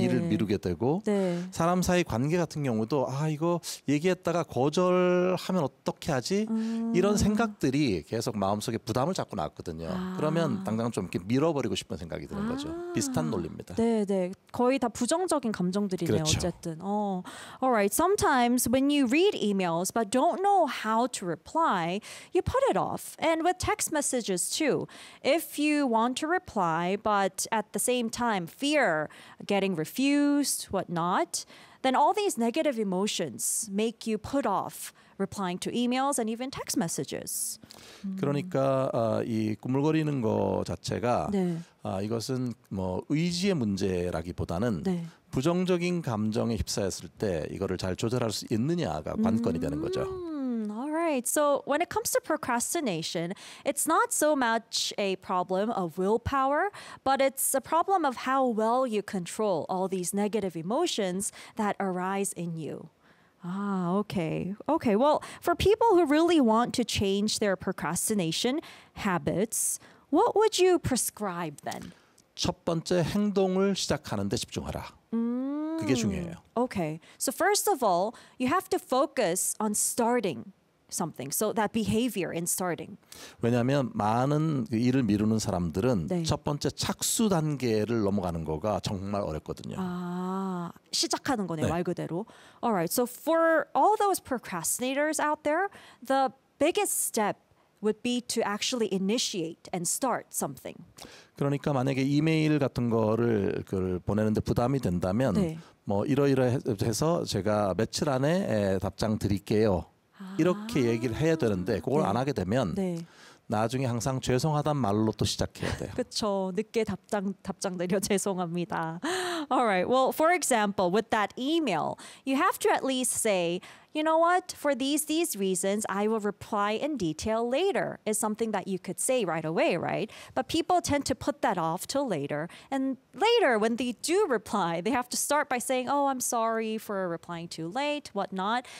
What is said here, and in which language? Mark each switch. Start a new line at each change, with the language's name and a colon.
Korean: 일을 미루게 되고 네. 사람 사이 관계 같은 경우도 아 이거 얘기했다가 거절하면 어떻게 하지 이런 생각들이 계속 마음속에 부담을 잡고 나왔거든요. 그러면 당장 좀 이렇게 밀어버리고 싶은 생각이 드는 거죠. 비슷한 논리입니다. 네네 거의 다 부정적인 감정들이네요. 그렇죠. 어쨌든
English: All right. Sometimes when you read emails but don't know how to reply, you put it off. And with text messages too. If you want to reply, but at the same time fear getting refused, whatnot, then all these negative emotions make you put off replying to emails and even text messages.
Korean: 그러니까 이 꾸물거리는 거 자체가 네. 이것은 뭐 의지의 문제라기보다는 네. 부정적인 감정에 휩싸였을 때 이거를 잘 조절할 수 있느냐가 관건이 되는 거죠.
English: Alright, so when it comes to procrastination, it's not so much a problem of willpower, but it's a problem of how well you control all these negative emotions that arise in you. Ah, okay. Okay, well, for people who really want to change their procrastination habits, what would you prescribe then?
Korean: 첫 번째 행동을 시작하는 데 집중하라. 그게 중요해요.
English: Okay, so first of all, you have to focus on starting something. So that behavior in starting.
Korean: 왜냐하면 많은 일을 미루는 사람들은 네. 첫 번째 착수 단계를 넘어가는 거가 정말 어렵거든요. 아, 시작하는 거네요. 네. 말 그대로.
English: Alright, so for all those procrastinators out there, the biggest step would be to actually initiate and start something.
Korean: 그러니까 만약에 이메일 같은 거를 그걸 보내는데 부담이 된다면 네. 뭐 이러이러해서 제가 며칠 안에 답장 드릴게요. 이렇게 얘기를 해야 되는데 그걸 네. 안 하게 되면 네. 나중에 항상 죄송하단 말로 또 시작해야 돼요. 그렇죠. 늦게 답장 내려 죄송합니다.
English: All right. Well, for example, with that email, you have to at least say, you know what? For these reasons, I will reply in detail later. Is something that you could say right away, right? But people tend to put that off till later. And later, when they do reply, they have to start by saying, oh, I'm sorry for replying too late, whatnot.